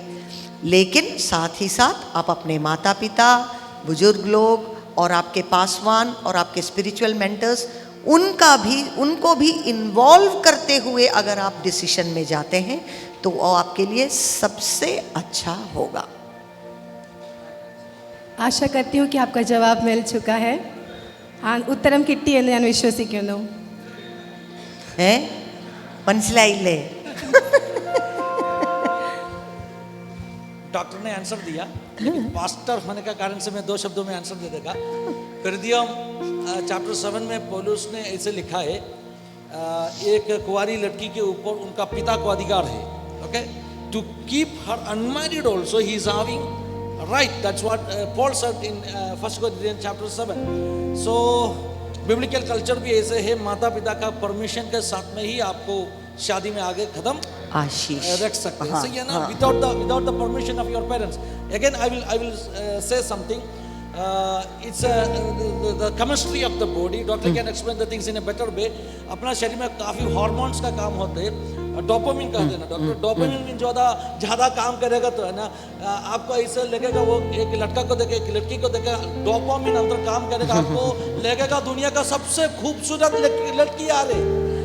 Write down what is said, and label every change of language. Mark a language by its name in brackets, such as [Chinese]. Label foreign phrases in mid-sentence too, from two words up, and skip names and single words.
[Hindi] लेकिन साथ ही साथ आप अपने माता पिता, बुजुर्ग लोग और आपके पासवान और आपके [English] spiritual mentors, [Hindi] उनको भी इन्वॉल्व करते हुए अगर आप डिसीजन में जाते हैं तो वो आपके लिए सबसे अच्छा होगा। आशा करती हूँ कि आपका जवाब मिल चुका है। [Malayalam] ഉത്തരം കിട്ടി എന്ന് ഞാൻ വിശ്വസിക്കുന്നു। മനസ്സിലായില്ലേ? [Hindi] डॉक्टर ने आंसर दिया, लेकिन पास्टर होने का कारण से मैं 2 शब्दों में आंसर दे देगा। फिलिपियों चैप्टर 7 में पौलुस ने ऐसे लिखा है, एक कुंवारी लड़की के ऊपर उनका पिता को अधिकार है, ओके, [English] to keep her unmarried also he is having right. that's what Paul said in 1 Corinthians चैप्टर 7। so biblical culture [Hindi] भी ऐसे है, माता पिता का परमिशन के साथ में ही आपको शादी में आगे कदम आशीष रख सकते हैं। सही है ना? [English] without the permission of your parents. again I will say something, it's the chemistry of the body. Doctor can explain the things in a better way. [Hindi] अपना शरीर में काफी हार्मोन्स का काम होते हैं, डोपामिन कहते हैं ना डॉक्टर। डोपामिन ज्यादा काम करेगा तो है ना, आपको ऐसे लगेगा, वो एक लड़का को देखे एक लड़की को देखे, डोपामिन अंदर काम करेगा, आपको लगेगा दुनिया का सबसे खूबसूरत लड़की आ रही।